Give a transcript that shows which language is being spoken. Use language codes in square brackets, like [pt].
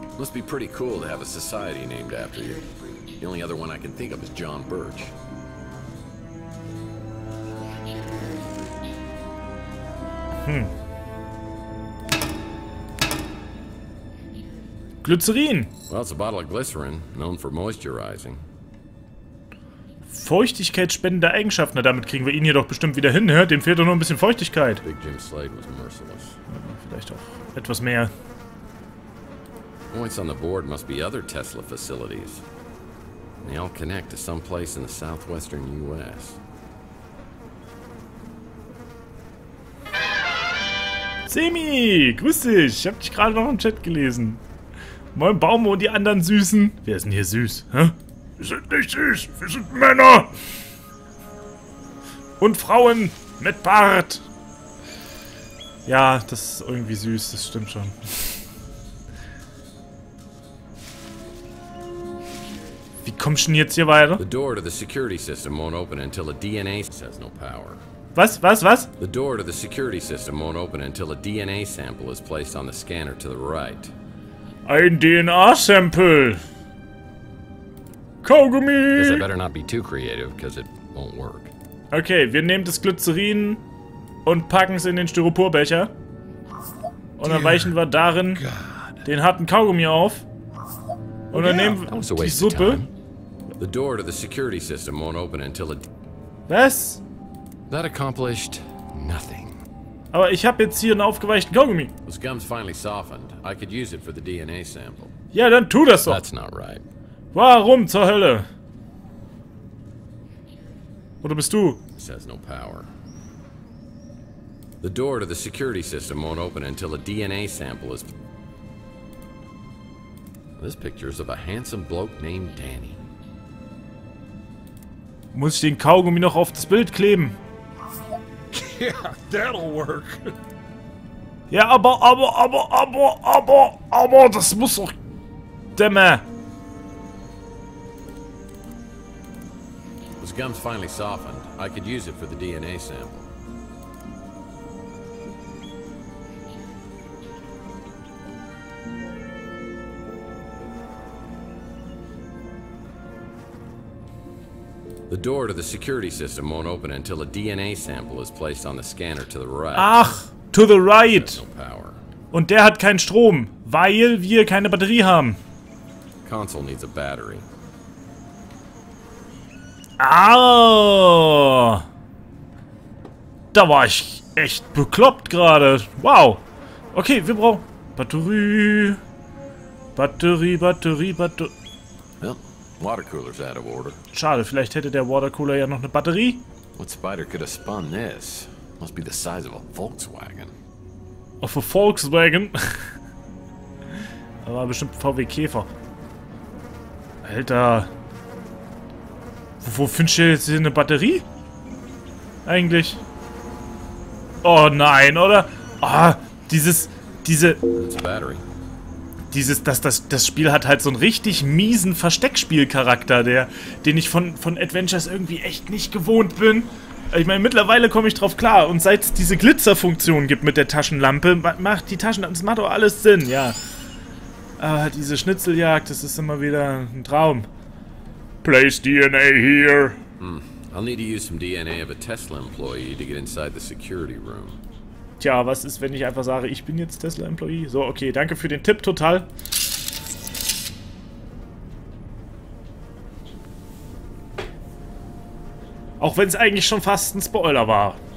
[en] Must be pretty cool to have a society named after you. The only other one I can think of is John Birch. Glycerin. Well, it's a bottle of glycerin, known for moisturizing. [de] Feuchtigkeitsspendende Eigenschaften. Na, damit kriegen wir ihn hier doch bestimmt wieder hin, ne? Dem fehlt doch nur ein bisschen Feuchtigkeit. [en] Big Jim Slade was merciless. [de] Ja, vielleicht auch etwas mehr. [en] Points on the board must be other Tesla facilities. They all connect to some place in the southwestern U.S. [de] Semi, grüß dich. Ich hab dich gerade noch im Chat gelesen. Moin Baume und die anderen Süßen. Wer ist denn hier süß? Hä? Wir sind nicht süß, wir sind Männer. Und Frauen mit Bart. Ja, das ist irgendwie süß, das stimmt schon. Wie kommst du denn jetzt hier weiter? [en] The door to the security system won't open until a DNA has no power. [de] Was? [en] The door to the security system won't open until a DNA sample is placed on the scanner to the right. [de] Ein DNA-Sample. Kaugummi. [en] Guess I better not be too creative, because it won't work. [de] Okay, wir nehmen das Glycerin und packen es in den Styroporbecher. Und dann weichen wir darin den harten Kaugummi auf. Und dann nehmen wir die Suppe. [en] The door to the security system won't open until a... [de] Was? [en] That accomplished nothing. [de] Aber ich habe jetzt hier einen aufgeweichten Kaugummi. [en] The gum's finally softened. I could use it for the DNA sample. [de] Ja, dann tu das doch. [en] That's not right. [de] Warum zur Hölle? Oder bist du? [en] This has no power. The door to the security system won't open until a DNA sample is... This picture's of a handsome bloke named Danny. [de] Muss ich den Kaugummi noch auf das Bild kleben? [en] Yeah, that'll work. [de] Ja, aber, das muss doch... Dämme. [en] The gum's finally softened. I could use it for the DNA sample. The door to the security system won't open until a DNA sample is placed on the scanner to the right. Ach, to the right. No power. [de] Und der hat keinen Strom, weil wir keine Batterie haben. [en] Console needs a battery. Ah! [de] Da war ich echt bekloppt gerade. Wow. Okay, wir brauchen Batterie. [en] Well, water cooler's out of order. [de] Schade, vielleicht hätte der Watercooler ja noch eine Batterie. [en] What spider could have spun this? Must be the size of a Volkswagen. [de] Auf a Volkswagen. Da war bestimmt VW Käfer. Alter. Wo findest du jetzt hier eine Batterie? Eigentlich. Oh nein, oder? Ah, das Spiel hat halt so einen richtig miesen Versteckspielcharakter, den ich von Adventures irgendwie echt nicht gewohnt bin. Ich meine, mittlerweile komme ich drauf klar. Und seit es diese Glitzerfunktion gibt mit der Taschenlampe, macht das macht doch alles Sinn, ja. Aber diese Schnitzeljagd, das ist immer wieder ein Traum. [en] Place DNA here. I'll need to use some DNA of a Tesla employee to get inside the security room. [de] Tja, was ist, wenn ich einfach sage, ich bin jetzt Tesla-Employee? So, okay, danke für den Tipp, total. Auch wenn es eigentlich schon fast ein Spoiler war.